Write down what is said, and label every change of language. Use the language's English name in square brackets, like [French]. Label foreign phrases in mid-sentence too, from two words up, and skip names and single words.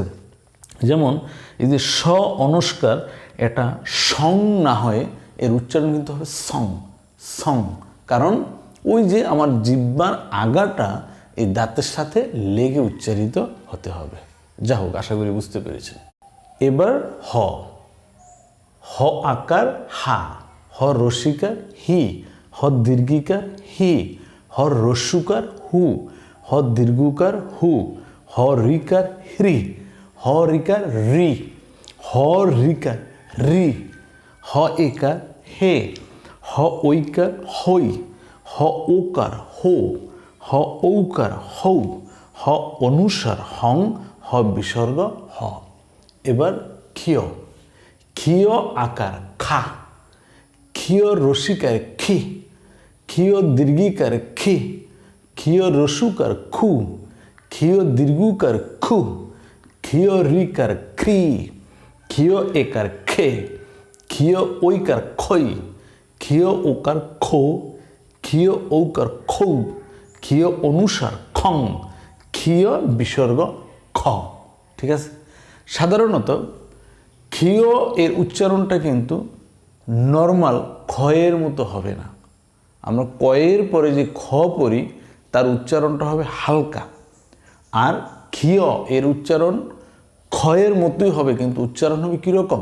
[Bangla] যেমন এই যে স অনুস্কার, এটা সং না হয়ে এর উচ্চারণ কিন্তু হবে সং, সং, কারণ ওই যে আমার জিহ্বার আগাটা এই দাঁতের সাথে লেগে উচ্চারিত হতে হবে। যা হোক, আশা করি বুঝতে পেরেছেন। এবার হ। হ আকার হা, হ রসিকার হি, হ দীর্ঘিকার হি, হ রস্যুকার হু, হ দীর্ঘকার হু, হ রিকার হ্রি, হ রিকার রি, হ রিকার রি, হ একার হে, হ ঐকার হই, হ ওকার হো, হ ঔকার হৌ, হ অনুসার হং, হ বিসর্গ হ। এবার ক্ষিয়। ক্ষিয় আকার খা, ক্ষিয় রসিকার খি, ক্ষিয় দীর্ঘিকার খি, ক্ষিয় রস্যুকার খু, ক্ষিয় দীর্ঘকার খু, ক্ষিয় রিকার খ্রি, ক্ষিয় একার খে, ক্ষিয় ঐকার খই, ক্ষিয় ওকার খো, ক্ষিয় ঔকার খৌ, ক্ষিয় অনুসার খং, ক্ষিয় বিসর্গ খ। ঠিক আছে? সাধারণত ক্ষিয় এর উচ্চারণটা কিন্তু নর্মাল ক্ষয়ের মতো হবে না। আমরা কয়ের পরে যে খ পড়ি তার উচ্চারণটা হবে হালকা, আর ক্ষিয় এর উচ্চারণ ক্ষয়ের মতোই হবে, কিন্তু উচ্চারণ হবে কীরকম?